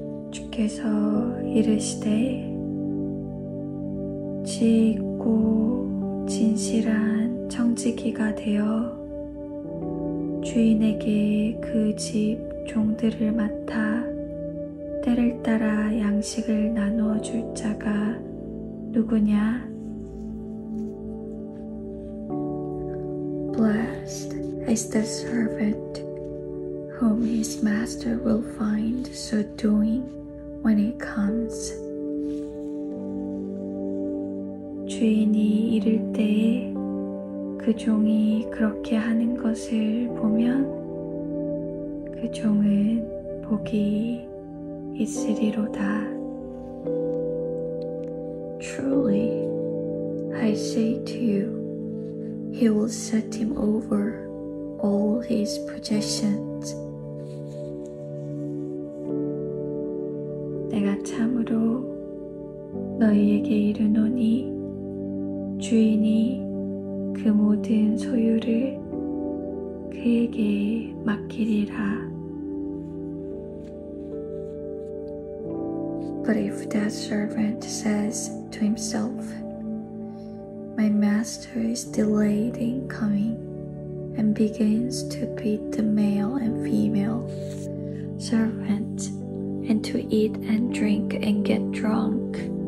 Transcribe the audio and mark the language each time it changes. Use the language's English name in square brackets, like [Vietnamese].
[Korean] 주께서 이르시되 지혜있고 진실한 청지기가 되어 주인에게 그 집 종들을 맡아 때를 따라 양식을 나누어 줄 자가 누구냐? [English] Blessed is the servant whom his master will find so doing when he comes. [Korean] 주인이 이를 때에 그 종이 그렇게 하는 것을 보면 그 종은 복이 있으리로다. [English] Truly, I say to you, he will set him over all his possessions. [Korean] 내가 참으로 너희에게 이르노니 주인이 그 모든 소유를 그에게 맡기리라. [English] But if that servant says to himself, My master is delayed in coming, and begins to beat the male and female servants, and to eat and drink and get drunk,